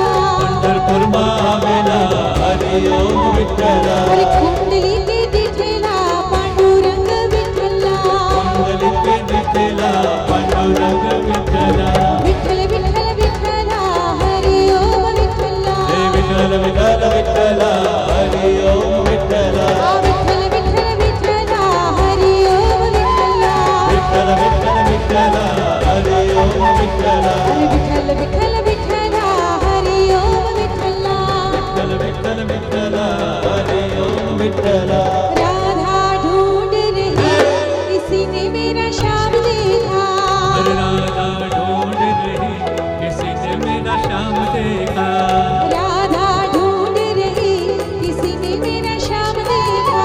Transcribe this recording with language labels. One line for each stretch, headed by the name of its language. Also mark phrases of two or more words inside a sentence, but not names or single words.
Marathi: पंढरपूर मावेला हरि ओम विठ्ठला हरि कुंडली ते दिठेला पांडुरंग विठ्ठला कुंडलिके दिठेला पांडुरंग विठ्ठला विठ्ठल विठ्ठल विठ्ठला हरि ओम विठ्ठला विठ्ठल विठ्ठल विठ्ठला हरि ओम विठ्ठला विठ्ठल विठ्ठल विठ्ठला हरि ओम विठ्ठला विठ्ठल विठ्ठल विठ्ठला हरि ओम विठ्ठला विठ्ठल विठ्ठल विठ्ठला हरि ओम विठ्ठला विठ्ठल विठ्ठल विठ्ठला हरि ओम विठ्ठला
Hindi: राधा ढूंढ रही किसी ने मेरा श्याम देखा राधा ढूंढ रही किसी ने मेरा श्याम देखा राधा ढूंढ रही किसी ने मेरा श्याम देखा